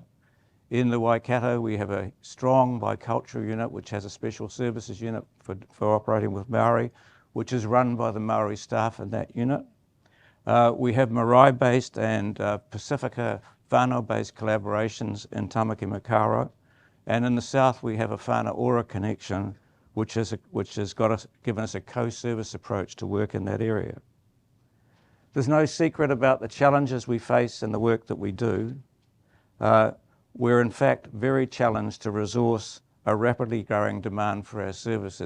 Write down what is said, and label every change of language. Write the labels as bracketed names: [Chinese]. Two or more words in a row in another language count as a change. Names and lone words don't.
[English] In the Waikato, we have a strong bicultural unit, which has a special services unit for operating with Māori, which is run by the Māori staff in that unit. We have Marae-based and Pacifica whānau-based collaborations in Tamaki Makaurau. And in the south, we have a whānau-ora connection, which has given us a co-service approach to work in that area. There's no secret about the challenges we face in the work that we do. We're in fact very challenged to resource a rapidly growing demand for our services.